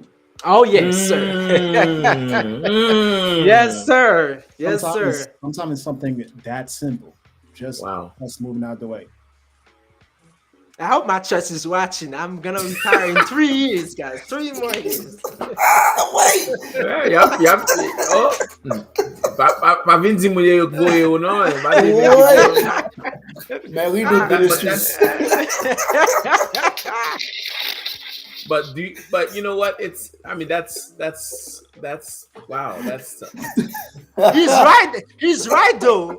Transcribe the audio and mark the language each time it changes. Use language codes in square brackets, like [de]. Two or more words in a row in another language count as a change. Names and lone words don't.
[en] Oh yes, sir. Yes, sir. Yes, sir. Sometimes it's something that simple. Just us moving out the way. I hope my church is watching. I'm gonna retire in 3 years, guys. 3 more years. Wait. Yep. Oh. Pa vinti mo ye go you know. Man, we do ministries. But you know what? It's I mean that's wow. That's He's right though.